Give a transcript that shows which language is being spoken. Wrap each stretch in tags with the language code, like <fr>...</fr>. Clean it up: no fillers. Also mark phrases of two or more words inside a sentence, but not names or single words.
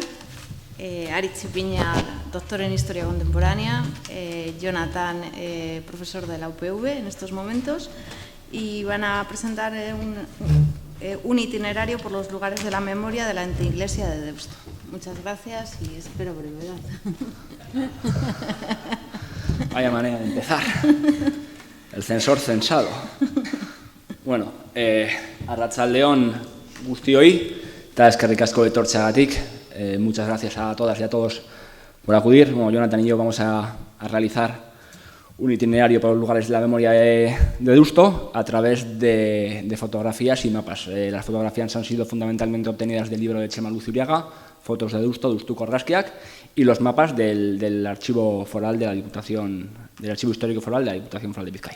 <es>Aritz Ipiña, doctor en Historia Contemporánea, Jonathan, profesor de la UPV en estos momentos, y van a presentar un itinerario por los lugares de la memoria de la anteiglesia de Deusto. Muchas gracias y espero brevedad. Vaya manera de empezar. El censor censado.</es> <eu>Bueno, arratsaldeon guztioi, eta eskerrik asko etortzeagatik.</eu> <es>Muchas gracias a todas y a todos por acudir. Bueno, Jonathan y yo vamos a realizar un itinerario por los lugares de la memoria de Deusto a través de fotografías y mapas. Las fotografías han sido fundamentalmente obtenidas del libro de Txema Luzuriaga, Fotos de Deusto, Deustuko Argazkiak, y los mapas del archivo foral de la Diputación, del archivo histórico foral de la Diputación Foral de Vizcaya.</es>